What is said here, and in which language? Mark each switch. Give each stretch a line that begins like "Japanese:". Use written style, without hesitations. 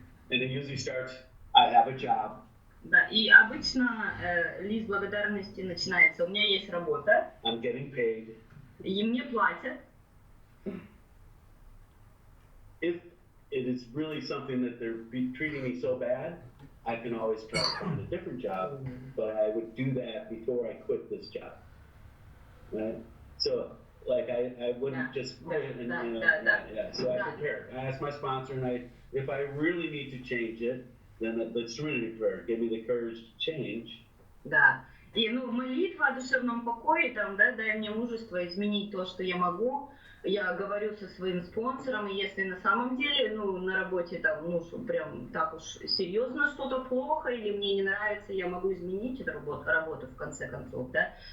English: And it usually starts, I have a job.
Russian: Да, и обычно лист благодарности начинается, у меня есть работа,
English: I'm getting paid.
Russian: и мне платят.
English: If it is really something that they're treating me so bad, I can always try to find a different job, but I would do that before I quit this job. Right? So, like, I wouldn't just quit and, you know, yeah. So I prepare. I ask my sponsor, and if I really need to change it, then the serenity prayer, give me the courage to change.
Russian: Да. И, ну, молитва о душевном покое, там, да, дай мне мужество изменить то, что я могу. Я говорю со своим спонсором, и если на самом деле, ну, на работе там, ну, прям так уж серьезно что-то плохо или мне не нравится, я могу изменить эту работу в конце концов, да.